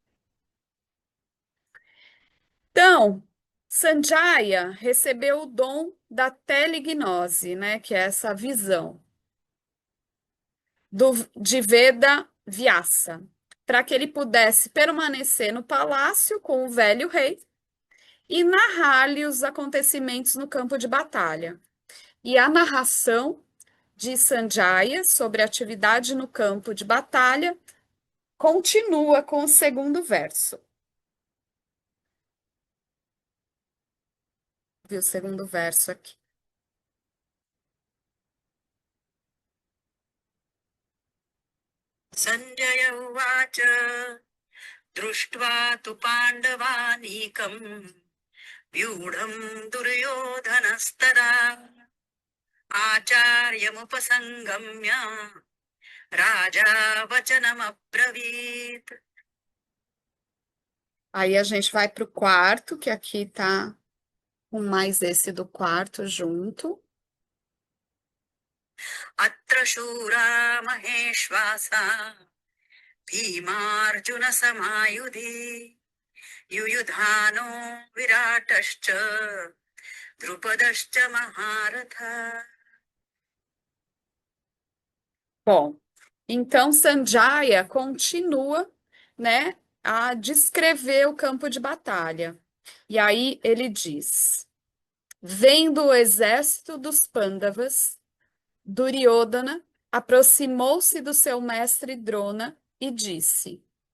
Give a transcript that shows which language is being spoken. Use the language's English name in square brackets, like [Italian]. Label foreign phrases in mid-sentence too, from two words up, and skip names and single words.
[Portuguese] Então, Sanjaya recebeu o dom da telegnose, né, que é essa visão de Veda Vyasa, para que ele pudesse permanecer no palácio com o velho rei e narrar-lhe os acontecimentos no campo de batalha. E a narração de Sanjaya sobre a atividade no campo de batalha continua com o segundo verso. Viu o segundo verso aqui. [Sanskrit] सञ्जय उवाच दृष्ट्वा तु पाण्डवानीकम् व्यूढम् दुर्योधनस्तदा आचार्यमुपसङ्गम्य राजा वचनमब्रवीत्. [Portuguese] Aí a gente vai para o quarto, que aqui tá com mais esse do quarto junto. [Sanskrit] अत्र शूरा महेश्वासा भीमार्जुन समायुधि युयुधानो विराटश्च द्रुपदश्च महारथा. [Portuguese] Bom, então Sanjaya continua, né, a descrever o campo de batalha. E aí ele diz: vendo o exército dos Pandavas, Duryodhana aproximou-se do seu mestre Drona e disse: